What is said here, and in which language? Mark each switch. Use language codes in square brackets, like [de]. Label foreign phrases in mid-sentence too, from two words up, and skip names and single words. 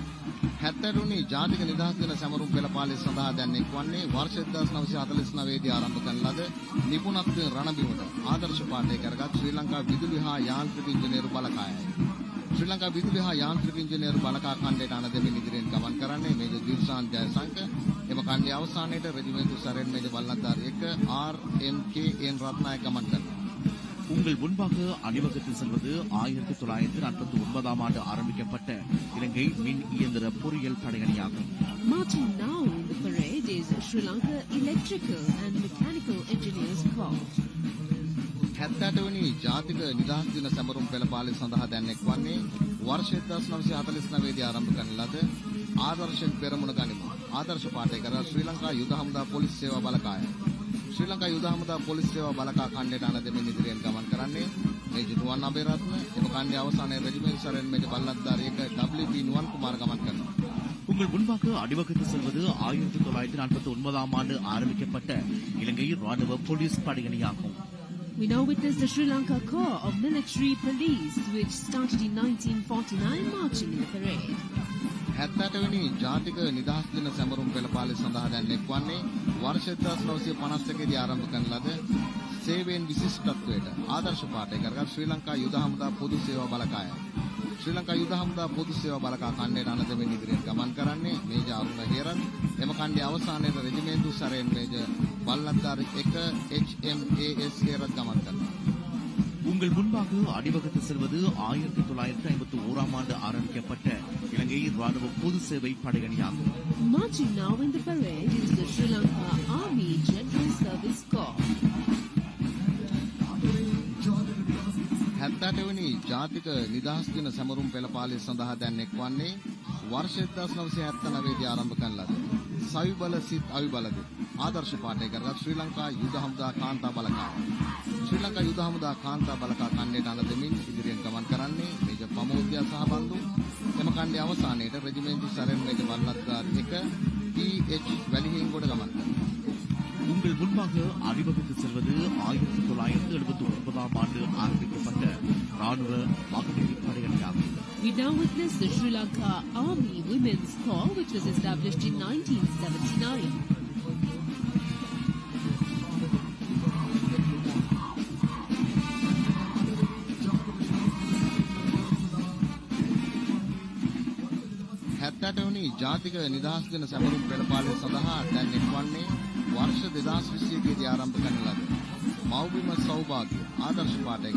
[si] 70 ජාතික නිදහස් දින සැමරුම් පෙළපාලි සඳහා දැන් එක්වන්නේ වර්ෂ 1949 දී ආරම්භ කරන ලද නිපුණත්වයෙන් රණබිමට ආදර්ශ පාඨය කරගත් ශ්‍රී ලංකා විදුලි හා යාන්ත්‍රික ඉංජිනේරු බලකායයි. ශ්‍රී ලංකා විදුලි හා යාන්ත්‍රික ඉංජිනේරු බලකා ඛණ්ඩයට අනදෙමින් ඉදිරියෙන් ගමන් කරන්නේ මේජර් දිල්ෂාන් ජයසංක. එම ඛණ්ඩයේ අවසානයේට රෙජිමෙන්තු සරෙන් මේජර් වල්ලන්දාර 1 RMKN රත්නායක ගමන් කරනවා. [ta] உங்கள் முன்பாக அணிவகுத்து செல்வது 1949ஆம் ஆண்டு ஆரம்பிக்கப்பட்ட இலங்கை மின் இயந்திர பொறியியல் படையணியாகும். [en] Marching now in the parade is Sri Lanka Electrical and Mechanical Engineers Corps. [si] 78 වෙනි ජාතික නිදහස් දින සැමරුම් පෙළපාලි සඳහා දැන් එක්වන්නේ වර්ෂ 1949 දී ආරම්භ කරන ලද ආදර්ශෙන් පෙරමුණ ගනිමු. ආදර්ශ පාඨය කර ශ්‍රී ලංකා යුද හමුදා පොලිස් සේවා බලකාය. ශ්‍රී ලංකා යුද හමුදා පොලිස් සේවා බලකා ඛණ්ඩයට අනදෙමින් ඉදිරියෙන් ගමන් කරන්නේ මේජර් නුවන් අබේරත්න. එම ඛණ්ඩයේ අවසානයේ රෙජිමෙන්ට් සරෙන් මේජර් බල්ලත්දාර 1 WB නුවන් කුමාර ගමන් කරනවා. [ta] உங்கள் முன்பாக அணிவகுத்து செல்வது 1949ஆம் ஆண்டு ஆரம்பிக்கப்பட்ட இலங்கை ராணுவ போலீஸ் படையணியாகும். [en] We now witness the Sri Lanka Corps of Military Police, which started in 1949, marching in the parade. [si] 78 වෙනි ජාතික නිදහස් දින සැමරුම් පෙළපාලි සඳහා දැන් එක්වන්නේ වර්ෂ 1951 දී ආරම්භ කරන ලද සේවයෙන් විශිෂ්ටත්වයට ආදර්ශ පාඨය කරගත් ශ්‍රී ලංකා යුද හමුදා පොදු සේවා බලකායයි. ශ්‍රී ලංකා යුද හමුදා පොදු සේවා බලකා ඛණ්ඩයට අනදෙමින් ඉදිරියට ගමන් කරන්නේ මේජර් අරුණ හේරන්. එම ඛණ්ඩයේ අවසානයේ රෙජිමෙන්තු සරෙන් මේජර් වල්ලත්දාර 1 HMAS හේරත් ගමන් කරනවා. [ta] உங்கள் முன்பாக அணிவகுத்து செல்வது 1951ஆம் ஆண்டு ஆரம்பிக்கப்பட்ட இலங்கை ராணுவ பொது சேவை படையணியாகும். [en] Marching now in the parade is the Sri Lanka Army General Service Corps. [si] 78 වෙනි ජාතික නිදහස් දින සැමරුම් පෙළපාලිය සඳහා දැන් එක්වන්නේ වර්ෂ 1979 දී ආරම්භ කරන ලද සවිබල සිත් අවිබලද ආදර්ශ පාඨය කරගත් ශ්‍රී ලංකා යුද හමුදා කාන්තා බලකාය. ශ්‍රී ලංකා යුද හමුදා කාන්තා බලකා කණ්ඩයට අඟ දෙමින් ඉදිරියෙන් ගමන් කරන්නේ මේජර් ප්‍රමෝද්‍යා සහ බන්දු. එම කණ්ඩේ අවසානයේට රෙජිමෙන්ට් සරෙන් මේජර් වල්ලත්කාර 1 PH වැලිහිංගොඩ ගමන් කරනවා. [ta] உங்கள் முன்பாக அணிவகுத்து செல்வது 1979 ஆண்டு ஆரம்பிக்கப்பட்ட ராணுவ மகளிர் படையணியாகும். [en] We now witness the Sri Lanka Army Women's Corps, which was established in 1979. [si] හැත්තටවැනි ජාතික නිදහස් දින සැමරුම් පෙළපාලිය සඳහා දැන් එක්වන්නේ වර්ෂ 2021 දී ආරම්භ කරන ලද මව්බිම සෞභාග්‍ය ආදර්ශ පාඨය